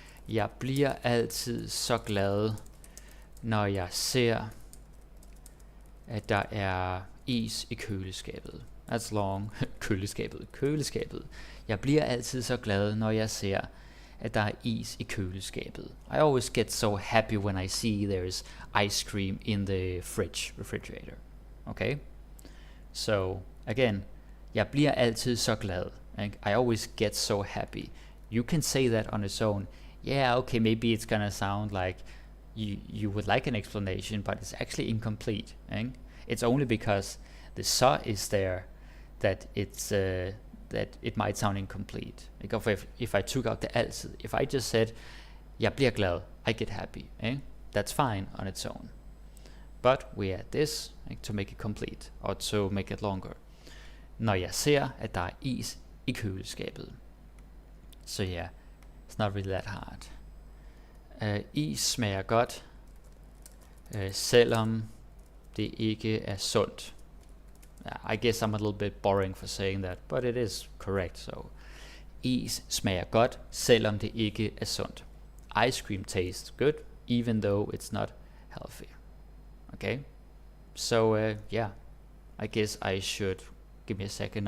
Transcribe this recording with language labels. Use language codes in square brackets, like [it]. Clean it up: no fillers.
[da] Jeg bliver altid så glad, når jeg ser, at der er is i køleskabet. [en] That's long. [da] Køleskabet. Jeg bliver altid så glad, når jeg ser, at der er is i køleskabet. [en] I always get so happy when I see there's ice cream in the refrigerator. Okay? So, again, [da] Jeg bliver altid så glad. [en] Ikke? I always get so happy. You can say that on its own. Yeah, okay, maybe it's gonna sound like you would like an explanation, but it's actually incomplete. Ikke? It's only because the så is there that it's that it might sound incomplete. If I took out the altid, if I just said, [da] jeg bliver glad, [en] I get happy, that's fine on its own. But we add this to make it complete, or to make it longer. [da] Når jeg ser, at der er is i køleskabet. [en] So yeah, it's not really that hard. [da] Is smager godt, selvom det ikke er sundt. [en] I guess I'm a little bit boring for saying that, but it is correct. [da] So, is smager godt, selvom det ikke er sundt. [en] Ice cream tastes good, even though it's not healthy. Okay, so yeah, I guess I should give me a second.